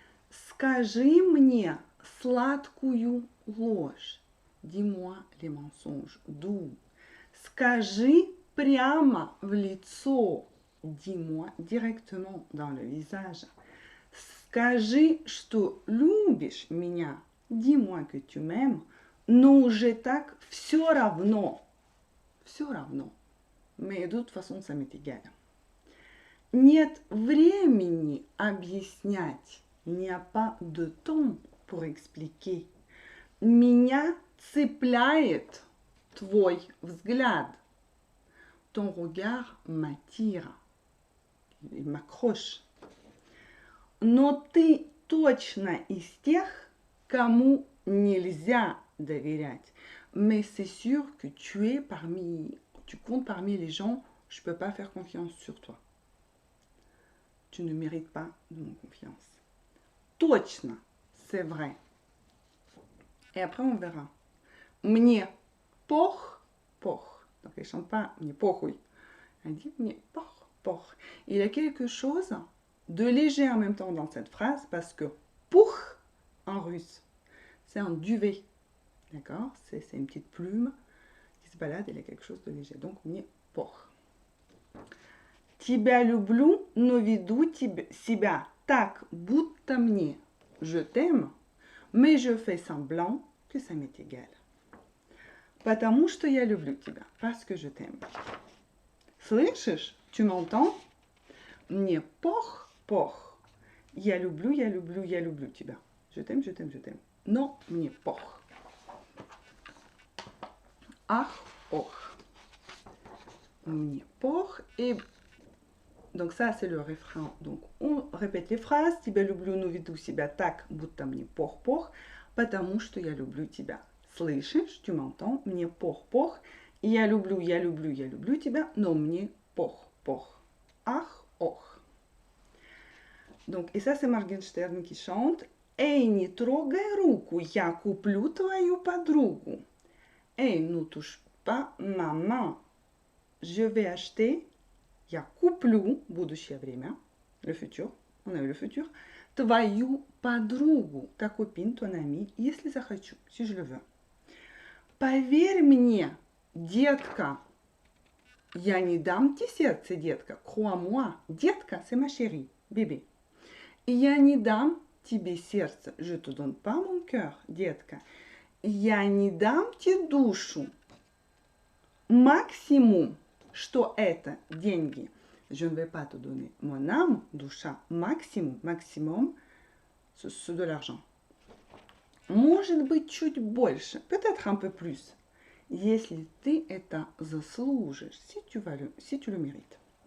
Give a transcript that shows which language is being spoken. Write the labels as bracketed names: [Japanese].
[Russian] Скажи мне сладкую ложь. [French] Dis-moi les mensonges doux. [Russian] Скажи прямо в лицо. [French] Dis-moi directement dans le visage. [Russian] Скажи, что любишь меня. [French] Dis-moi que tu m'aimes, [Russian] но уже так все равно. Все равно. [French] Mais de toute façon, ça m'est égal. [Russian] Нет времени объяснять. [French] Il n'y a pas de temps pour expliquer. [Russian] Меня цепляет твой взгляд. [French] Ton regard m'attire. Il m'accroche. [Russian] Но ты точно из тех, кому нельзя доверять. [French] Mais c'est sûr que tu comptes parmi les gens, je ne peux pas faire confiance sur toi. Tu ne mérites pas de mon confiance. Точно, c'est vrai. Et après, on verra. [Russian] Мне пох. [French] Donc, elle ne chante pas [Russian] мне похуй. [French] Elle dit [Russian] мне пох. [French] Il y a quelque chose de léger en même temps dans cette phrase parce que пух en russe, c'est un duvet. D'accord? C'est une petite plume qui se balade, il y a quelque chose de léger. [Russian] Donc, мне пох. Тебя люблю, но веду себя так, будто мне. [French] Je t'aime, mais je fais semblant que ça m'est égal. [Russian] Потому что я люблю тебя. [French] Parce que je t'aime. [Russian] Слышишь? [French] Tu m'entends? [Russian] Мне пох. Я люблю тебя. [French] Je t'aime. [Russian] Non, мне пох. Ах, ох. Мне пох. [French] Et donc ça, c'est le refrain. Donc on répète les phrases. [Russian] Тебя люблю, но веду себя так, будто мне пох. Потому что я люблю тебя. Слышишь? [French] Tu m'entends? [Russian] Мне пох. Я люблю тебя, но мне пох. Ах, ох. [French] Donc, et ça, c'est Morgenstern qui chante. [Russian] Эй, не трогай руку, я куплю твою подругу. [French] Эй, ne touche pas ma main. Je vais acheter, [Russian] я куплю, будущее время, [French] le futur, on a eu le futur, [Russian] твою подругу, [French] ta copine, ton ami, [Russian] если захочу, [French] si je le veux. [Russian] Поверь мне, детка, я не дам тебе сердце, детка, [French] crois-moi, [Russian] детка, [French] c'est ma chérie, bébé. [Russian] Я не дам тебе сердце, [French] je te donne pas mon cœur, [Russian] детка. Я не дам тебе душу. Максимум, что это деньги. [French] Je ne vais pas te donner mon âme, душа, maximum, c'est de l'argent. [Russian] Может быть, чуть больше, [French] peut-être un peu plus, [Russian] если ты это заслужишь, [French] si tu le mérites.